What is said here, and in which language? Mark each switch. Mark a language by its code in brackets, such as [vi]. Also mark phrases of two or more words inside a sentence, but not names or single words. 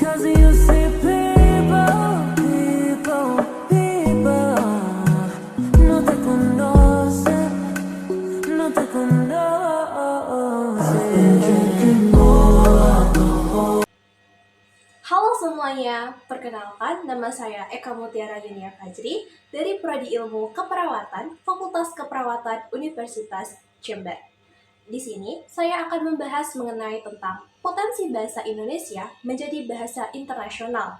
[en] Cause you see people [es] no te conocen, no te conocen. [id] Halo semuanya, perkenalkan nama saya Eka Mutiara Yunia Fajri dari Prodi Ilmu Keperawatan, Fakultas Keperawatan Universitas Jember. Di sini, saya akan membahas mengenai tentang potensi bahasa Indonesia menjadi bahasa internasional.